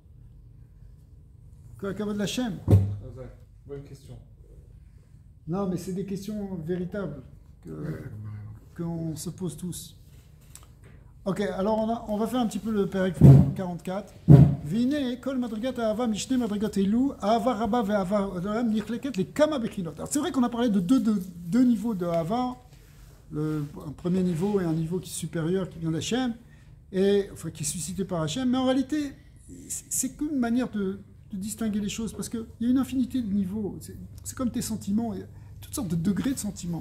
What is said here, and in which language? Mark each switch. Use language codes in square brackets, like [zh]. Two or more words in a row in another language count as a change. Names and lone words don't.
[he] כבוד לכם. [fr] Bonne question. Non, mais c'est des questions véritables qu'on se pose tous. Ok, alors on va faire un petit peu le Pérec 44. [he] והנה כל מדרגת אהבה משתי מדרגות אלו אהבה רבה ואהבה עולם נחלקת לכמה בחינות. [fr] Alors c'est vrai qu'on a parlé de deux niveaux de ahava, un premier niveau et un niveau qui est supérieur qui vient d'Hachem, enfin qui est suscité par Hachem, mais en réalité c'est qu'une manière de distinguer les choses parce qu'il y a une infinité de niveaux. C'est comme tes sentiments, il y a toutes sortes de degrés de sentiments.